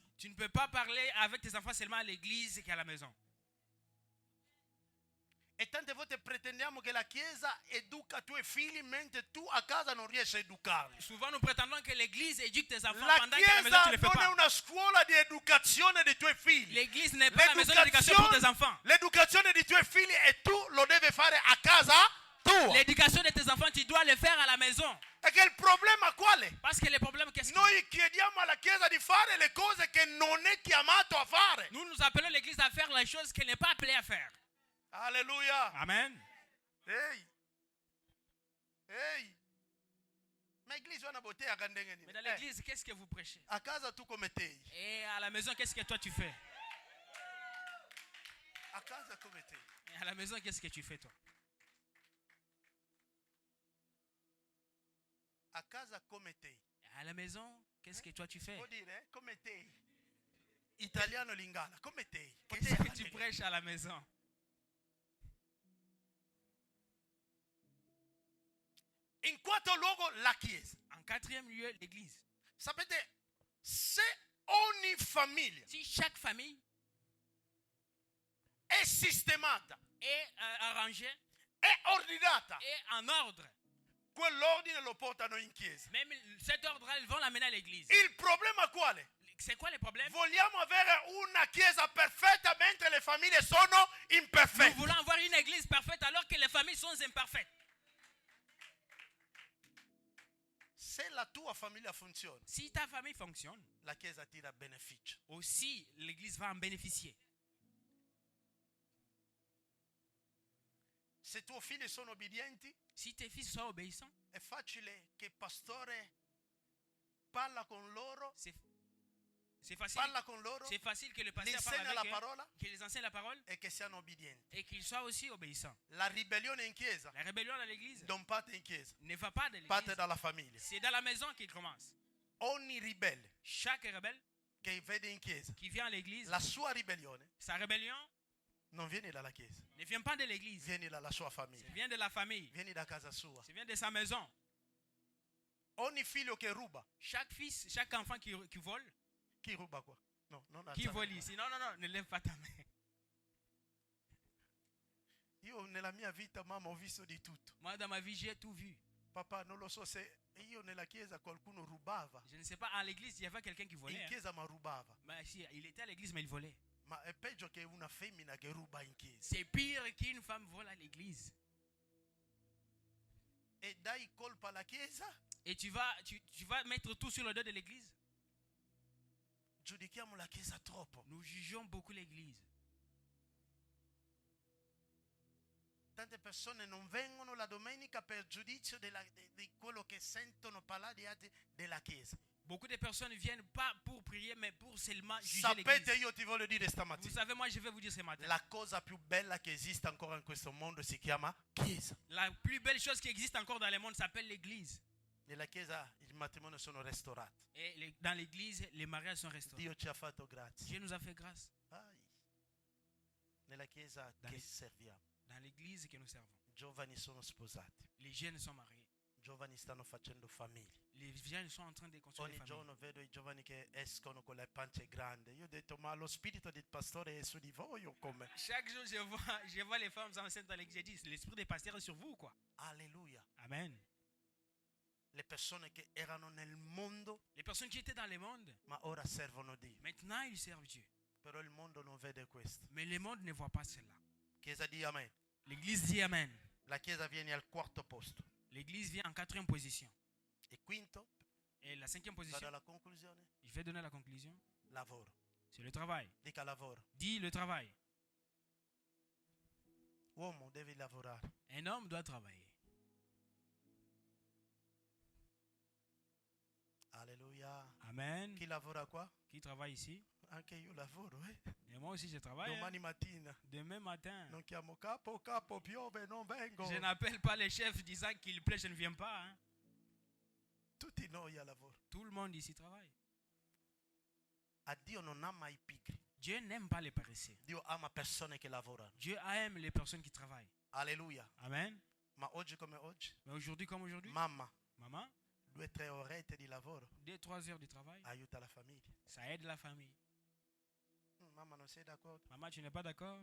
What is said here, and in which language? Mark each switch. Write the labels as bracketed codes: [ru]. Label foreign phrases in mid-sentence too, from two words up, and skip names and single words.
[fr] Tu ne peux pas parler avec tes enfants seulement à l'église qu'à la maison. [it] E tante volte pretendiamo che la chiesa educa i tuoi figli mentre tu a casa non riesci a educarli. [fr] Souvent nous prétendons que l'église éduque tes enfants [it] La [fr] pendant qu'à la maison tu ne le fais [it] chiesa non è [fr] pas. [it] una scuola di educazione dei tuoi figli. [fr] L'église n'est pas la maison d'éducation pour tes enfants. [it] L'educazione dei tuoi figli e tu lo devi fare a casa tua. [fr] L'éducation de tes enfants, tu dois le faire à la maison. [it] E che il problema qual è? [fr] Parce que le problème, qu'est-ce que [it] Noi chiediamo alla chiesa di fare le cose che non è chiamato a fare. [fr] nous appelons l'église à faire les choses qu'elle n'est pas appelée à faire. Alleluia. Amen. Ehi. [it] Ma l'église è una bottega candenge [fr] Mais dans l'église, qu'est-ce que vous prêchez? [it] a casa tu come te. [fr] Et à la maison, qu'est-ce que toi tu fais? [it] A casa come te. [fr] Et à la maison, qu'est-ce que tu fais toi? [it] A casa come te. [fr] Et à la maison, qu'est-ce que toi tu fais? [it] Vuol dire come te. Italiano lingala, come te. [fr] Qu'est-ce que tu prêches à la maison? [it] In quarto luogo la chiesa. [fr] En quatrième lieu, l'église. [it] Sapete, se ogni famiglia [fr] Si chaque famille [it] è sistemata, [fr] est arrangée [it] è ordinata, [fr] et en ordre, [it] quell'ordine lo portano in chiesa. [fr] même cet ordre-là, ils vont l'amener à l'église. [it] Il problema quale? [fr] C'est quoi le problème? [it] Vogliamo avere una chiesa perfetta mentre le famiglie sono [fr] Nous [it] imperfette. [fr] voulons avoir une église parfaite alors que les familles sont imparfaites. [it] Se la tua famiglia funziona, [fr] Si ta famille fonctionne, [it] la chiesa tira beneficio. [fr] aussi l'église va en bénéficier. [it] Se tuoi figli sono obbedienti, [fr] Si tes fils sont obéissants, [it] è facile che il pastore parla con loro [fr] c'est C'est facile. [it] parla con loro, [fr] C'est facile que le [it] gli [fr] pasteur parle [it] insegna la [fr] avec eux, [it] parola [fr] qu'il les enseigne la parole [it] e che siano obbedienti. [fr] et qu'ils soient aussi obéissants. [it] La ribellione in chiesa [fr] La rébellion dans l'église [it] non parte in chiesa, [fr] ne va pas de [it] parte [fr] l'église. [it] dalla famiglia. [fr] C'est dans la maison qu'il commence. [it] Ogni ribelle [fr] Chaque rebelle [it] che vede in chiesa, [fr] qui vient à l'église, [it] la sua ribellione [fr] sa rébellion [it] non viene dalla chiesa, [fr] ne vient pas de l'église. [it] viene dalla sua [fr] Ça [it] famiglia, [fr] vient de la famille. [it] viene da casa sua. [fr] Ça vient de sa maison. [it] Ogni figlio che ruba, [fr] Chaque fils, chaque enfant qui vole, [it] chi ruba qua? No, non [fr] qui [it] alzare [fr] vole [it] la mano. [fr] ici. Non, non, non, ne lève pas ta main. [it] Io nella mia vita, mamma, ho visto di tutto. [fr] Moi, dans ma vie, j'ai tout vu. [it] Papà, non lo so se io nella chiesa qualcuno rubava. [fr] Je ne sais pas, à l'église, il y avait quelqu'un qui volait. [it] In [fr] Hein. [it] chiesa ma rubava. [fr] Mais si, il était à l'église, mais il volait. [it] Ma è peggio che una femmina che ruba in chiesa. [fr] C'est pire qu'une femme vole à l'église. [it] E dai colpa alla chiesa? [fr] Et tu vas mettre tout sur le dos de l'église. [it] Giudichiamo la chiesa troppo. [fr] Nous jugeons beaucoup l'église. [it] Tante persone non vengono la domenica per giudizio di quello che sentono parlare di altri della chiesa. [fr] Beaucoup de personnes ne viennent pas pour prier, mais pour seulement juger [it] Sapete, [fr] l'église. [it] io ti voglio dire [fr] Vous [it] stamattina, [fr] savez, moi, je vais vous dire ce matin. [it] la cosa più bella che esiste ancora in questo mondo si chiama chiesa. [fr] La plus belle chose qui existe encore dans le monde s'appelle l'église. [it] Nella chiesa i matrimoni sono restaurati. [fr] Et dans l'église, les mariages sont restaurés. [it] Dio ci ha fatto grazia. [fr] Dieu nous a fait grâce. [it] Ai. Nella chiesa Dai. che serviamo, [fr] Dans l'église que nous servons. [it] giovani sono sposati, [fr] Les jeunes sont mariés. [it] giovani stanno facendo famiglie. [fr] Les jeunes sont en train de construire des [it] Ogni [fr] familles. [it] giorno vedo i giovani che escono con le pance grandi. Io ho detto, ma lo spirito del pastore è su di voi o come? [fr] Chaque jour, je vois les femmes enceintes dans l'église. Je dis, l'esprit des pasteurs est sur vous, quoi. Alleluia. Amen. [it] Le persone che erano nel mondo, [fr] Les personnes qui étaient dans le monde, [it] ma ora servono Dio. [fr] maintenant ils servent Dieu. [it] Però il mondo non vede questo. [fr] Mais le monde ne voit pas cela. [it] Chiesa di Amen. [fr] L'église dit Amen. [it] La chiesa viene al quarto posto. [fr] L'église vient en 4e position. [it] E quinto, [fr] Et la 5e [it] vado [fr] position, [it] alla conclusione, [fr] je vais donner la conclusion, [it] lavoro. [fr] c'est le travail. [it] Dica lavoro. [fr] Dis le travail. [it] Uomo, devi lavorare. [fr] Un homme doit travailler. Alleluia. Amen. [it] Chi lavora qua? [fr] Qui travaille ici? [it] Anche io lavoro, [fr] Et moi aussi je travaille. Hein. [it] Domani mattina. [fr] Demain matin. [it] Non chiamo capo, capo piove, non vengo. [fr] Je n'appelle pas les chefs disant qu'il plaît, je ne viens pas. Hein. [it] Tutti noi a lavoro. [fr] Tout le monde ici travaille. [it] A Dio non ama i pigri. [fr] Dieu n'aime pas les paresseux. [it] Dio ama persone che lavorano. [fr] Dieu aime les personnes qui travaillent. Alleluia. Amen. [it] Ma oggi come oggi, [fr] Mais aujourd'hui comme aujourd'hui, [it] mamma, [fr] maman, [it] 2-3 orette di lavoro [fr] 2-3 heures de travail, [it] aiuta la famiglia. [fr] ça aide la famille. [it] Mamma, non sei d'accordo? [fr] Maman, tu n'es pas d'accord?